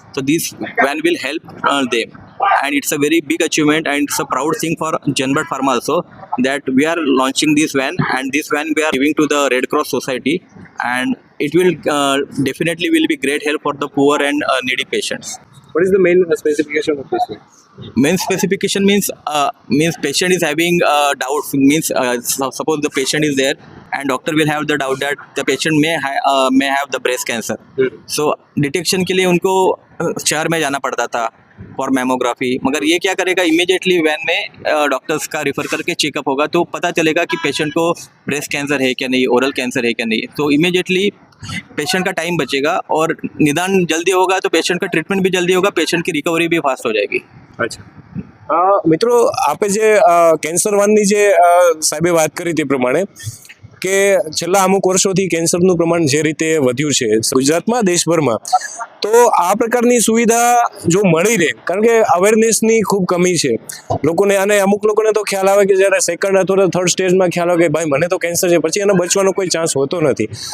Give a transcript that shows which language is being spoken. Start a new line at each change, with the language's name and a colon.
English: So this van will help them, and it's a very big achievement, and it's a proud thing for Jenbird Pharma also that we are launching this van, and this van we are giving to the Red Cross Society, and it will definitely will be great help for the poor and needy patients. What is the main specification of this? Main specification means patient is having doubt, means suppose the patient is there and doctor will have the doubt that the patient may have the breast cancer.
Hindi: So detection के लिए उनको शहर में जाना पड़ता था
English: for mammography,
Hindi: मगर ये क्या करेगा, इमीडिएटली वैन में डॉक्टर्स का रिफ़र करके चेकअप होगा तो पता चलेगा कि पेशेंट को ब्रेस्ट कैंसर है क्या नहीं, ओरल कैंसर है क्या नहीं. तो इमीडिएटली पेशेंट का टाइम बचेगा और निदान जल्दी होगा तो पेशेंट का ट्रीटमेंट भी जल्दी होगा, पेशेंट की रिकवरी भी फास्ट हो जाएगी.
Gujarati: અચ્છા મિત્રો, આપે જે કેન્સર વાનની જે સાહેબે વાત કરી તે પ્રમાણે કે છેલ્લા અમુક વર્ષોથી કેન્સરનું પ્રમાણ જે રીતે વધ્યું છે ગુજરાતમાં, દેશભરમાં, તો આ પ્રકારની સુવિધા જો મળી રહે, કારણ કે અવેરનેસની ખૂબ કમી છે લોકોને, અને અમુક લોકોને તો ખ્યાલ આવે કે જ્યારે સેકન્ડ અથવા થર્ડ સ્ટેજમાં ખ્યાલ આવે કે ભાઈ મને તો કેન્સર છે, પછી એને બચવાનો કોઈ ચાન્સ હોતો નથી.